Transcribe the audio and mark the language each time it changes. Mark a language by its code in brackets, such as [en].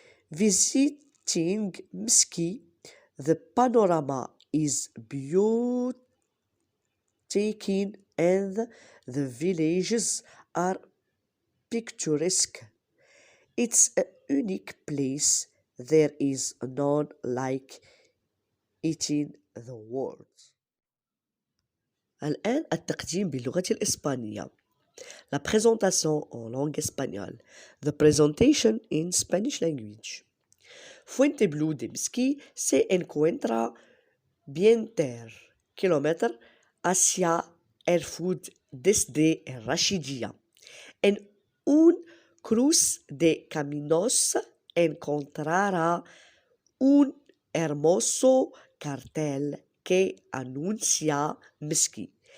[en] Visiting Mski, the panorama is breathtaking and the villages are picturesque. It's a unique place. There is none like it in the world. [ar] الآن التقديم باللغة الإسبانية. [fr] La présentation en langue espagnole. [en] The presentation in Spanish language. [es] Fuenteblue de Mski se encuentra 20 kilómetros hacia Erfoud desde Rashidiyya. En un cruce de caminos encontrará un hermoso cartel que anuncia Mski.